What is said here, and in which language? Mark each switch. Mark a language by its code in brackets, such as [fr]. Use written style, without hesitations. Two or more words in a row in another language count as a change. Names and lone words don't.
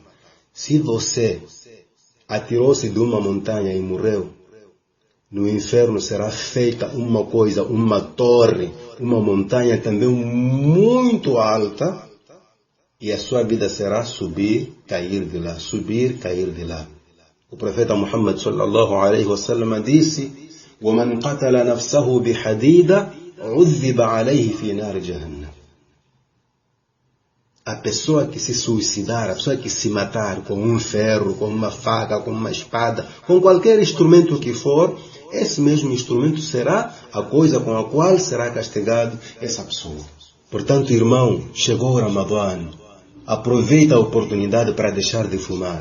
[pt] Se você atirou-se de uma montanha e morreu, no inferno será feita uma coisa, uma torre, uma montanha também muito alta, e a sua vida será subir, cair de lá, subir, cair de lá. O profeta Muhammad [ar] صلى الله عليه وسلم [pt] disse: [ar] وَمَنْ قَتَلَ نَفْسَهُ بِحَدِيدَ عُذِّبَ عَلَيْهِ فِي نَارِ جَهَنَّمَ. [pt] A pessoa que se suicidar, a pessoa que se matar com um ferro, com uma faca, com uma espada, com qualquer instrumento que for, esse mesmo instrumento será a coisa com a qual será castigado essa pessoa. Portanto, irmão, chegou o Ramadã. Aproveita a oportunidade para deixar de fumar.